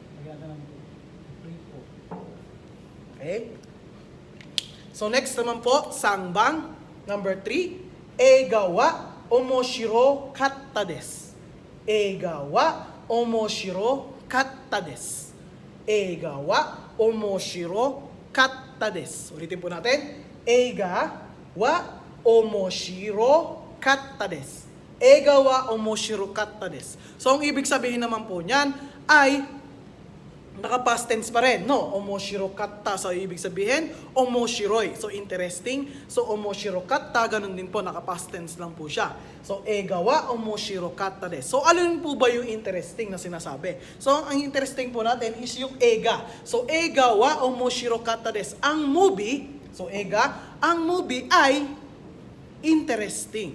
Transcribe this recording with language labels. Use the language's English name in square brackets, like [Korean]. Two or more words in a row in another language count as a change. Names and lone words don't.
[Filipino] Okay? So next naman po, sangbang. [Japanese] Number 3, 映画は面白かったです. 映画は面白かったです. 映画は面白かったです. Ulitin po natin. 映画は面白かったです. 映画は面白かったです. [Filipino] So, ang ibig sabihin naman po niyan ay naka- [English] past tense [Filipino] pa rin, no? [Japanese] 面白かった. [Filipino] So, ibig sabihin, omoshiroi. [English] So, interesting. [Filipino] So, [Japanese] 面白かった, [Filipino] ganun din po, naka- [English] past tense [Filipino] lang po siya. [Japanese] So, 映画は面白かったです. [Filipino] So, alin po ba yung interesting na sinasabi? So, ang interesting po natin is yung eiga. [Japanese] So, 映画は面白かったです. [Filipino] Ang movie, so, eiga, ang movie ay interesting.